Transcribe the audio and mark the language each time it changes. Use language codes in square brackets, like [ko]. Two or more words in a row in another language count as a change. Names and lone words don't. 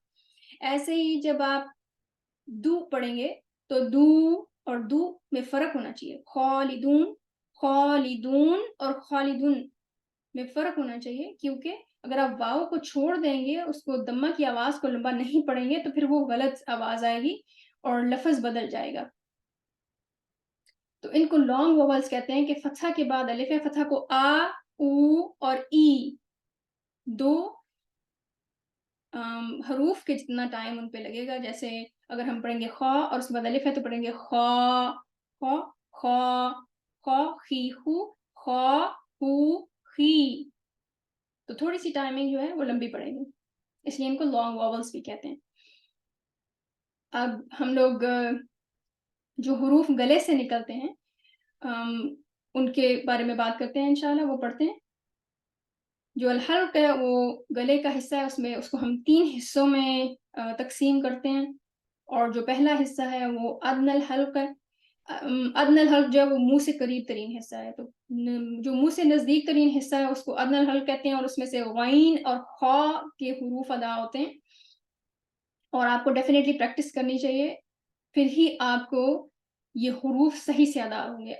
[ur] ایسے ہی جب آپ دو پڑھیں گے تو دو اور دو میں فرق ہونا چاہیے، خالدون، خالدون اور خالدون میں فرق ہونا چاہیے، کیونکہ اگر آپ واؤ کو چھوڑ دیں گے، اس کو دمہ کی آواز کو لمبا نہیں پڑھیں گے، تو پھر وہ غلط آواز آئے گی اور لفظ بدل جائے گا۔ تو ان کو [en] long vowels [ur] کہتے ہیں کہ فتحہ کے بعد الف ہے، فتحہ کو آ، او اور ای، دو حروف کے جتنا ٹائم ان پہ لگے گا۔ جیسے اگر ہم پڑھیں گے خا اور اس کے بعد الف ہے تو پڑھیں گے خا، خا، خا، خا، خی، خو، خا، خو، خی، تو تھوڑی سی ٹائمنگ جو ہے وہ لمبی پڑے گی، اس لیے ان کو [en] long vowels [ur] بھی کہتے ہیں۔ اب ہم لوگ جو حروف گلے سے نکلتے ہیں ان کے بارے میں بات کرتے ہیں [ar] انشاءاللہ، [ur] وہ پڑھتے ہیں۔ جو الحلق ہے وہ گلے کا حصہ ہے، اس کو ہم 3 حصوں میں تقسیم کرتے ہیں، اور جو پہلا حصہ ہے وہ [ar] ادنى الحلق [ur] ہے۔ [ar] ادنى الحلق [ur] جو ہے وہ منہ سے قریب ترین حصہ ہے، تو جو منہ سے نزدیک ترین حصہ ہے اس کو [ar] ادنى الحلق [ur] کہتے ہیں، اور اس میں سے غین اور خا کے حروف ادا ہوتے ہیں، اور آپ کو [en] definitely practice [ur] کرنی چاہیے، پھر ہی آپ کو یہ حروف صحیح سے ادا ہوں گے۔